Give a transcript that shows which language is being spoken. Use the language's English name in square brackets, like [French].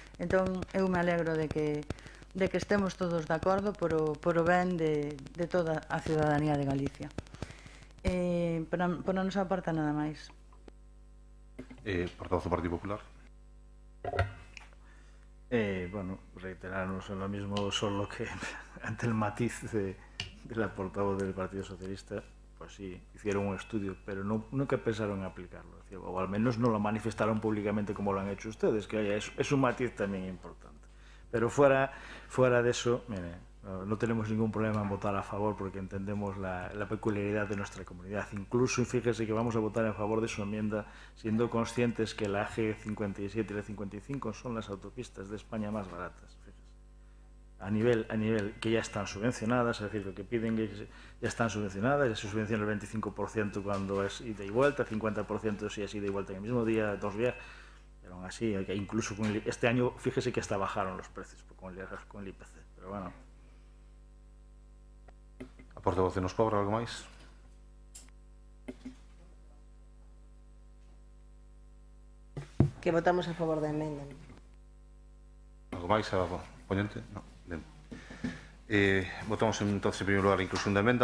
[Galician] Entón eu me alegro de que estemos todos de acordo por o ben de toda a ciudadanía de Galicia. Por a nosa parte nada máis. Portavoz do Partido Popular. [Spanish] Bueno, reiterarnos en lo mismo, solo que ante el matiz de la portavoz del Partido Socialista, pues sí, hicieron un estudio, pero nunca pensaron en aplicarlo, o al menos no lo manifestaron públicamente como lo han hecho ustedes, que es un matiz también importante. Pero fuera de eso, mire, no tenemos ningún problema en votar a favor porque entendemos la peculiaridad de nuestra comunidad. Incluso, fíjese que vamos a votar en favor de su enmienda siendo conscientes que la AG57 y la 55 son las autopistas de España más baratas. Fíjese. A nivel que ya están subvencionadas, es decir, lo que piden que ya están subvencionadas, ya se subvenciona el 25% cuando es ida y vuelta, 50% si es ida y vuelta en el mismo día, 2 viajes. Pero aún así, incluso este año, fíjese que hasta bajaron los precios con el IPC. Pero bueno. [Galician] A portavoz de Nos Pobra, algo máis? Que votamos a favor da emenda. Algo máis a ponente? No. Ben. Votamos entonces en primeiro lugar a inclusión da emenda.